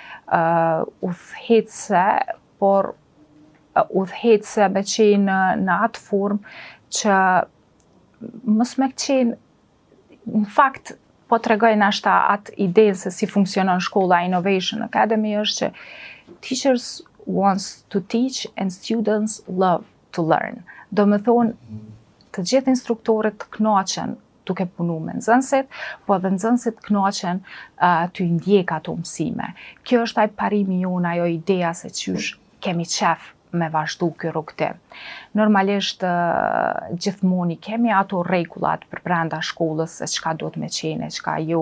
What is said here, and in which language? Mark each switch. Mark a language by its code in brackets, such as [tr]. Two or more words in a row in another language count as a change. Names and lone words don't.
[sq] udhëheqëse, por udhëheqëse me qenë në atë formë që mos me qenë, në fakt po tregoj nashta atë idenë se si funksionon shkolla Innovation Academy është që [en] teachers wants to teach and students love to learn. [sq] Do me thonë, të gjithë instruktorët të kënaqen duke punu me nxënësit, po edhe nxënësit kënaqen të ndjek ato mësime. Kjo është ai parimi jon, ajo ideja se qysh kemi qef me vazhdu ky rrugtim. Normalisht gjithmonë kemi ato rregullat për brenda shkollës se çka duhet me qenë, çka jo.